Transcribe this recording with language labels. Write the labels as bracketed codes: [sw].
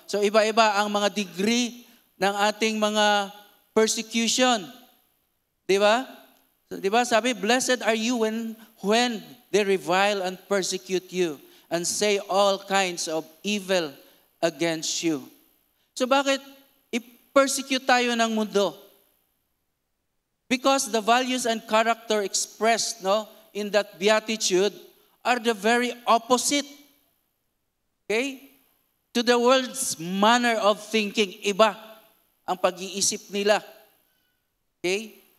[tl] So iba-iba ang mga degree ng ating mga persecution. Di ba? [en] So, [tl] di ba sabi, [en] blessed are you when they revile and persecute you and say all kinds of evil against you. [tl] So bakit i-persecute tayo ng mundo? [en] Because the values and character expressed in that beatitude are the very opposite, okay, to the world's manner of thinking. [tl] Iba ang pag-iisip nila. Okay?